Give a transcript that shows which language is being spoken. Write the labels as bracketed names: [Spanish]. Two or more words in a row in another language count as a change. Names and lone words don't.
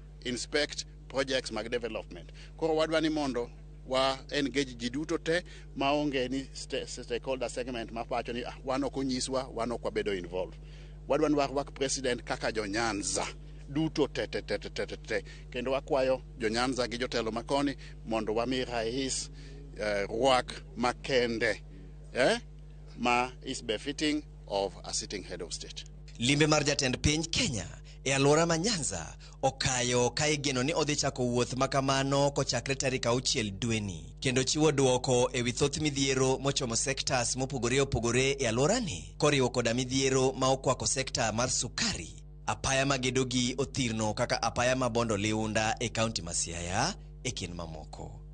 [English] Inspect projects [Luo (Kenya and Tanzania)] mag development. Koro wadwa ni mondo wa engage ji duto te maonge ni [English] stakeholder segment [Luo (Kenya and Tanzania)] ma pacho ni wan ok onyiswa, wan ok wabedo involved. Wadwan warwak president kaka jo Nyanza duto te kendo wakwayo jo Nyanza gi jotelo makoni mondo wami rais rwak makende ma [English] is befitting of a sitting head of state. [Luo (Kenya and Tanzania)] Limbe mar jatend piny Kenya e alwora ma Nyanza okayo ka igeno ni odhi chako wuoth makamano kochakre tarik 6 dweni kendo chiwo duoko e wi thoth midhiero mochomo sectors mopogore opogore e alworani koriwo koda midhiero ma okwako sekta mar sukari, apaya magedogi othirno kaka apaya ma Bondo-Leunda e kaunti ma Siaya e kind mamoko.